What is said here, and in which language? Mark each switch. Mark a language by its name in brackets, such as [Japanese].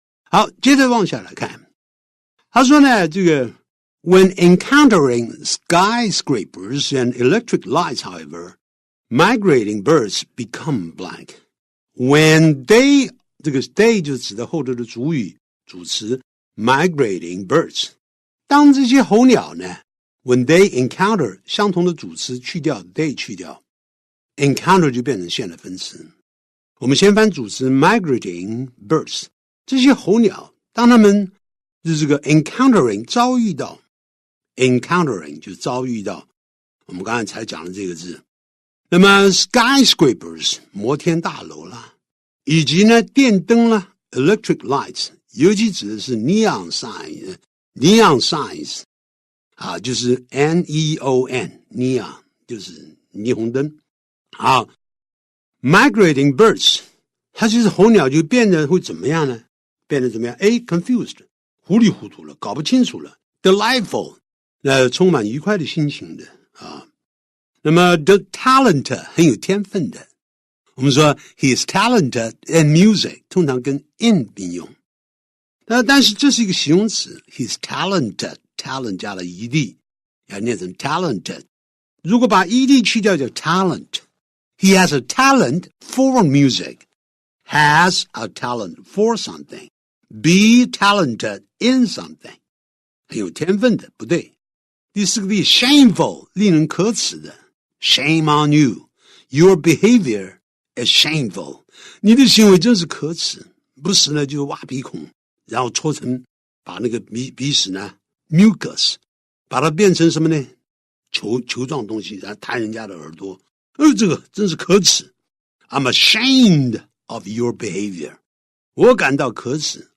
[Chinese] 好，接着往下来看，他说呢，这个 [English] when encountering skyscrapers and electric lights, however, migrating birds become blank. When they [Chinese] 这个 they 就指的后头的主语主词 [English] migrating birds。 [Chinese] 当这些候鸟呢 [English] when they encounter [Chinese] 相同的主词去掉 they 去掉 encounter 就变成现了分词。我们先翻主词 [English] migrating birds， [Chinese] 这些候鸟当他们是这个 encountering 遭遇到 encountering 就遭遇到我们刚才才讲的这个字。那么 skyscrapers 摩天大楼啦，以及呢电灯啦 [English] electric lights， [Chinese] 尤其指的是 [English] neon signs [Chinese] 啊，就是 neon neon 就是霓虹灯。好 [English] migrating birds [Chinese] 它就是候鸟就变得会怎么样呢？变得怎么样 A confused 糊里糊涂了，搞不清楚了。 delightful 充满愉快的心情的啊。那么 [English] the talent [Chinese] 很有天分的，我们说 [English] he is talented in music [Chinese] 通常跟 in 并用。但是这是一个形容词 [English] he's talented， [Chinese] talent 加了 ed 要念成 talented， 如果把 ed 去掉叫 talent。 [English] He has a talent for music, has a talent for something, be talented in something [Chinese] 很有天分的，不对。第四个字 shameful 令人可耻的， [English] shame on you, your behavior is shameful [Chinese] 你的行为真是可耻，不时呢就挖鼻孔，然后搓成把那个鼻屎呢 mucus 把它变成什么呢球状东西，然后弹人家的耳朵，这个真是可耻。 [English] I'm ashamed of your behavior [Chinese] 我感到可耻。